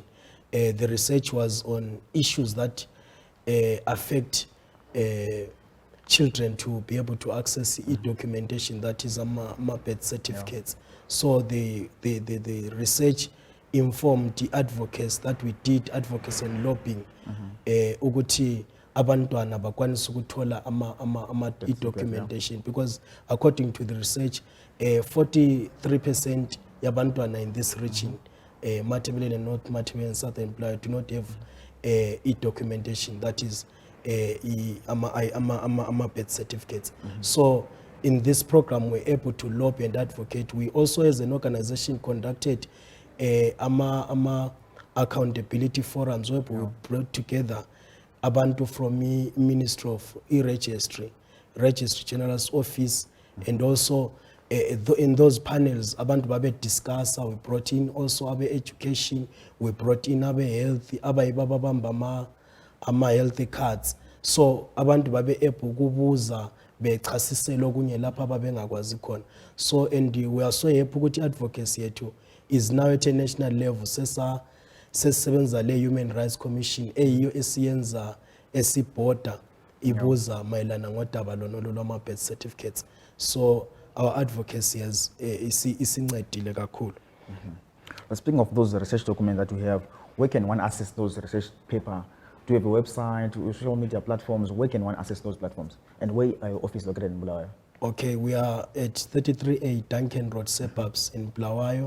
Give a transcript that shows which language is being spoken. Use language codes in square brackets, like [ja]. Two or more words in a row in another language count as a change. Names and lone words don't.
[en] The research was on issues that affect children to be able to access e-documentation, that is birth certificates. So the research informed the advocates that we did advocacy and lobbying [nd] ukuthi abantwana bakwanisa ukuthola ama [en] e-documentation, because according to the research 43% yabantwana in this region, Matabeleland and North Matabeleland and Southern Blair, do not have e-documentation, that is ama birth certificates. So in this program we're able to lobby and advocate. We also as an organization conducted ama accountability forums where we brought together abantu from the Ministry of Registry General's Office, and also in those panels [nd] abantu babe [en] discuss. We brought in also abe education, we brought in abe health, [nd] abayibaba bamba ama [en] healthy cards, so [nd] abantu babe [en] able [nd] kubuza bechasisela okunye lapha babengakwazi khona. [en] So and we are so happy ukuthi advocacy yethu is now at a national level. [nd] Sesebenza le Human Rights Commission eyiyo esiyenza esibhoda ibuza mayelana ngodaba lonolo lwama birth certificates. [en] So our advocacy has [nd] isincedile kakhulu. [en] But speaking of those research documents that we have, where can one access those research paper? Do you have a website, social media platforms? Where can one access those platforms? And where are your office located in Bulawayo? Okay, we are at 33A Duncan Road, suburbs in Bulawayo.